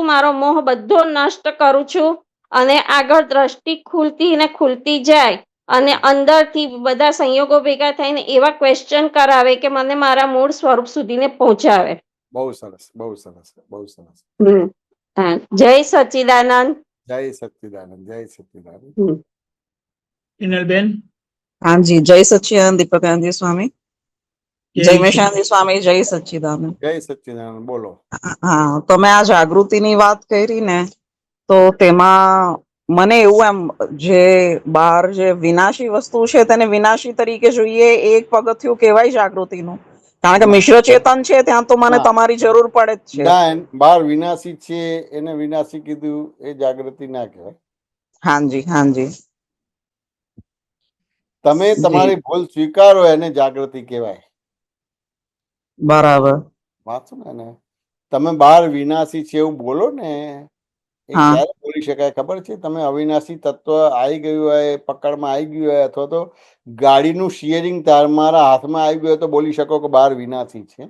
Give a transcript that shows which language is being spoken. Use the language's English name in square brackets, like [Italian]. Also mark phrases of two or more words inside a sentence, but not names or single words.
[Gujarati] મારો મોહ બધો નષ્ટ કરું છું અને આગળ દ્રષ્ટિ ખુલતી ને ખુલતી જાય અને અંદરથી બધા સંયોગો ભેગા થઈને એવા ક્વેશ્ચન કરાવે કે મને મારા મૂળ સ્વરૂપ સુધીને પહોંચાવે. બહુ સરસ, બહુ સરસ, બહુ સરસ. હા જય સચ્ચિદાનંદ. જય સચ્ચિદાનંદ, જય સચ્ચિદાનંદ. હિનલબેન [Hindi] हाँ जी, जय सच्चिदानंद दीपकानंद स्वामी, जय मेशानंद स्वामी, जय सच्चिदानंद। [Gujarati] જય સચ્ચિદાનંદ બોલો. हाँ, તો મેં આ જાગૃતિની વાત કરી ને તો તેમાં મને એવું એમ જે બહાર જે વિનાશી વસ્તુ છે તેને વિનાશી તરીકે જોઈએ એ એક પગથિયું કહેવાય જાગૃતિનું. કારણ કે મિશ્ર ચેતન છે ત્યાં તો મને તમારી જરૂર પડે જ છે. ના બહાર વિનાશી છે એને વિનાશી કીધું એ જાગૃતિ ના કહેવાય. [Hindi] हाँ जी, हाँ जी। [Gujarati] તમે તમારી ભૂલ સ્વીકારો એને જાગૃતિ કહેવાય. બરાબર. વાંચો ને તમે બહાર વિનાશી છે એવું બોલો ને એ હા. ક્યારે બોલી શકાય ખબર છે? તમે અવિનાશી તત્વ આવી ગયું હોય, પકડમાં આવી ગયું હોય, અથવા તો ગાડીનું સ્ટીયરિંગ તમારા હાથમાં આવી ગયું હોય તો બોલી શકો કે બહાર વિનાશી છે.